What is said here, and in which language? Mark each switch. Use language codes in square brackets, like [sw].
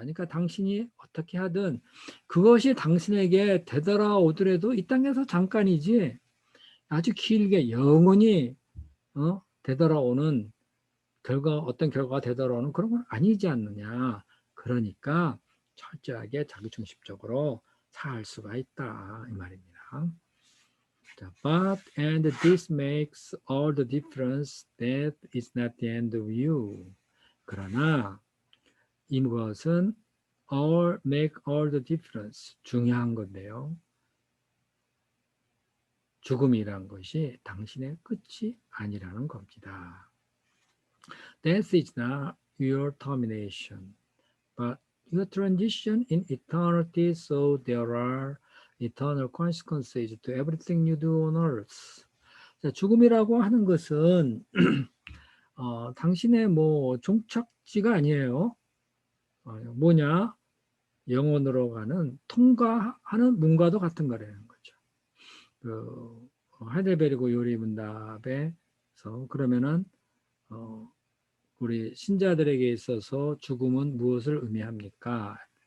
[ko] 그러니까 당신이 어떻게 하든 그것이 당신에게 되돌아오더라도 이 땅에서 잠깐이지 아주 길게 영원히 되돌아오는 어떤 결과가 되돌아오는 그런 건 아니지 않느냐. 그러니까 철저하게 자기중심적으로 살 수가 있다 이 말입니다. [en] But and this makes all the difference. That is not the end of you. [ko] 그러나 이것은 [en] make all the difference. [ko] 중요한 건데요. 죽음이란 것이 당신의 끝이 아니라는 겁니다. [en] Death is not your termination, but your transition in eternity. So there are eternal consequences to everything you do on earth. [ko] 자, 죽음이라고 하는 것은 당신의 종착지가 아니에요. 뭐냐? 영혼으로 가는 통과하는 문과도 같은 거라는 거죠. 하이델베르그 요리 문답에서 그러면은 우리 신자들에게 있어서 죽음은 무엇을 의미합니까?